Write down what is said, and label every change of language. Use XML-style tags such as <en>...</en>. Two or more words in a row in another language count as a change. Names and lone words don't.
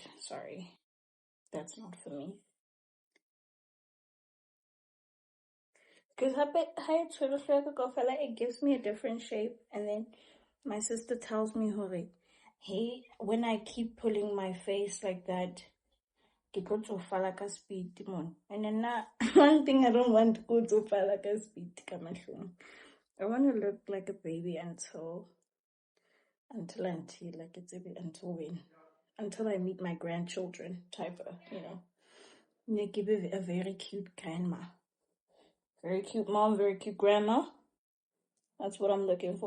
<en>Sorry, that's not for me. Because it gives me a different shape, and then my sister tells me, "Hore, hey, when I keep pulling my face like that,</en> <st>ke tlo tsofa</st> <en>like a speed mon." And then one thing I don't want to go tsofa like a speed</en> <st>ka mahlong.</st> <en>I want to look like a baby until when? Until I meet my grandchildren, type of, They give it a very cute grandma. Very cute mom, very cute grandma. That's what I'm looking for.</en>